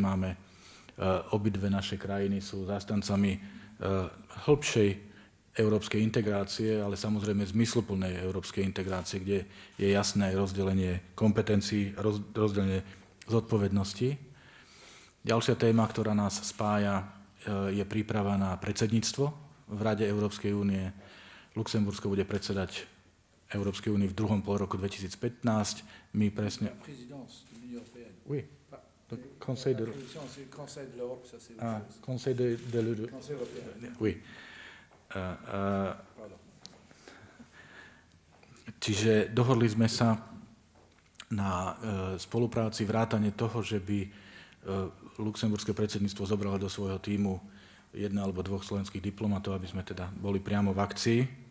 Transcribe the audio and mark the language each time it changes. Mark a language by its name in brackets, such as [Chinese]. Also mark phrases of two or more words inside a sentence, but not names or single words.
[Slovak] Máme obidve naše krajiny, sú zástancami hĺbšej európskej integrácie, ale samozrejme zmysluplnej európskej integrácie, kde je jasné rozdelenie kompetencií, rozdelenie zodpovedností. Ďalšia téma, ktorá nás spája, je príprava na predsedníctvo v Rade Európskej únie. Luxembursko bude predsedať Európskej únii v druhom polroku 2015. My presne... [French] Oui. Conseil de l'Europe, ça c'est... Ah, Conseil de l'Europe. Oui. [Slovak] Čiže dohodli sme sa na spolupráci, vrátane toho, že by luxemburské predsedníctvo zobralo do svojho tímu 1 alebo 2 slovenských diplomatov, aby sme teda boli priamo v akcii.